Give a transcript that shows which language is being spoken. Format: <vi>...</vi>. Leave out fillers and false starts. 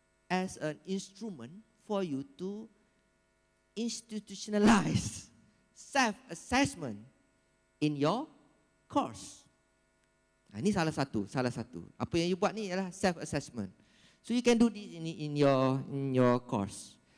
<en>as an instrument for you to institutionalize self-assessment in your course.</en> <ms>Ini salah satu. Apa yang you buat ni adalah self-assessment.</ms> <en>So you can do this in your course.</en>